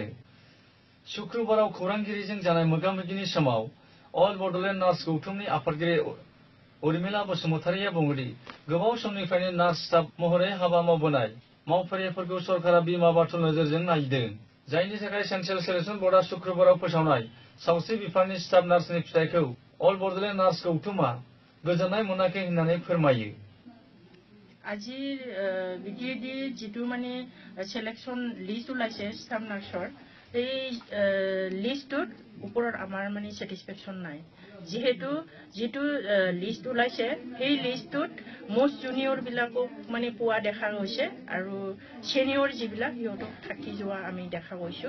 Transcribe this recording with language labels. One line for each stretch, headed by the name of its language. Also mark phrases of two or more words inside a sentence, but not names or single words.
Bodo: शुक्रबाराव खौरांगिरिजों जानाय मोगा-मोगिनि समाव अल बड'लेण्ड नार्स गौथुमनि आफादगिरि उर्मिला बसुमतारिया बुङोदि गोबाव समनिफ्रायनो
English: nurse staff
Bodo: महरै हाबा मावबोनाय मावफारियाफोरखौ सरकारा बिमा बाथुल नोजोरजों नायदों, जायनि थाखाय
English: central selection board
Bodo: शुक्रबाराव फोसावनाय सावस्रि बिफाननि
English: staff nurse
Bodo: फिथाइखौ अल बड'लेण्ड नार्स गौथुमा गोजोननाय मोनाखै होननानै फोरमायो।
Assamese: আজিৰ বিটিএডি যিটো মানে
English: selection list
Assamese: ওলাইছে
English: staff nurse
Assamese: এই লিষ্টটোৰ ওপৰত আমাৰ মানে স্যাটিসফ্যাকশন নাই। যেহেতু যিটো লিষ্ট ওলাইছে সেই লিষ্টটোত
English: most junior
Assamese: বিলাকক মানে পোৱা দেখা গৈছে আৰু সিনিয়ৰ যিবিলাক সিহঁতক থাকি যোৱা আমি দেখা গৈছো।